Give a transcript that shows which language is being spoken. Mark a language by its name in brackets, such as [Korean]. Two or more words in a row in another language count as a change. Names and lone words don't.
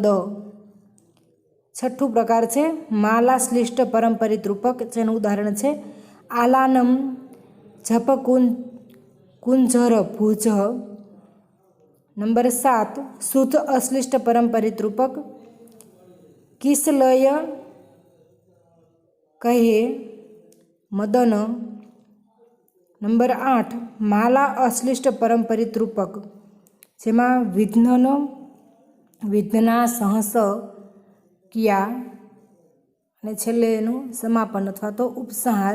[Gujarati] છઠ્ઠું પ્રકાર છે માલા શ્લિષ્ટ પરંપરિત રૂપક, જેનું ઉદાહરણ છે આલાનમ જપ કુંજર ભુજ। नंबर 7 શુદ્ધ અશ્લિષ્ટ પરંપરિત રૂપક કિસલય કહે મદન. નંબર 8 માલા અશ્લિષ્ટ પરંપરિત રૂપક, જેમાં વિધ્ના સહસ કિયા અને છેલ્લે એનું સમાપન અથવા તો ઉપસંહાર.